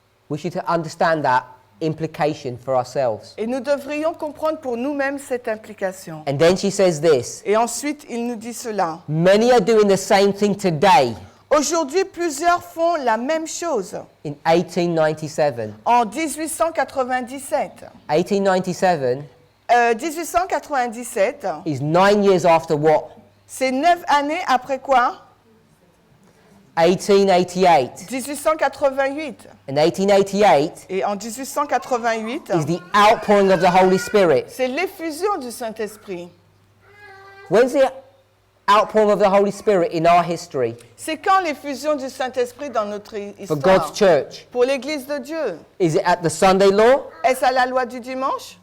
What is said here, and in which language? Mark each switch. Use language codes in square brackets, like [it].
[en] We should understand that implication for ourselves. [fr] Et nous devrions comprendre pour nous-mêmes cette implication. [en] And then she says this: [fr] Et ensuite, il nous dit cela. [en] many are doing the same thing today [fr] Aujourd'hui, plusieurs font la même chose. [en] in 1897. [fr] En 1897. [en] 1897 [fr] 1897, [en] is 9 years after what? [fr] c'est 9 années après quoi? [en] 1888. [fr] 1888. [en] And 1888 [fr] Et en 1888, [en] is the outpouring of the Holy Spirit. [fr] c'est l'effusion du Saint-Esprit. [en] When's the outpouring of the Holy Spirit in our history [fr] C'est quand l'effusion du Saint-Esprit dans notre [en] for [fr] histoire? [en] God's church? [fr] Pour l'Église de Dieu. [en] Is it at the Sunday law [fr] Est-ce à la loi du dimanche